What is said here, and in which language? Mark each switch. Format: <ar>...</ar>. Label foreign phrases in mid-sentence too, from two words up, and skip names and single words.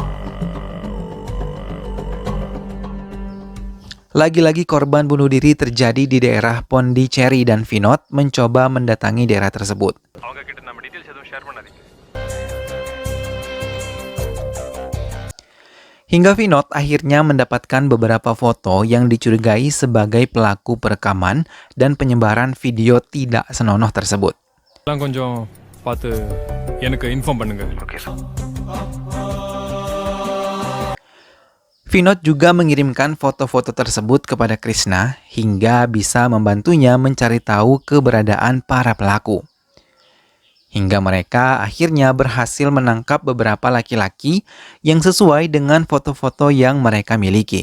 <id>Lagi-lagi korban bunuh diri terjadi di daerah Pondicherry dan Vinod mencoba mendatangi daerah tersebut. Hingga Vinod akhirnya mendapatkan beberapa foto yang dicurigai sebagai pelaku perekaman dan penyebaran video tidak senonoh tersebut.</id> <ta>கொஞ்சம் பார்த்து எனக்கு இன்ஃபார்ம் பண்ணுங்க.</ta> <id>Vinod juga mengirimkan foto-foto tersebut kepada Krishna hingga bisa membantunya mencari tahu keberadaan para pelaku. Hingga mereka akhirnya berhasil menangkap beberapa laki-laki yang sesuai dengan foto-foto yang mereka miliki.</id>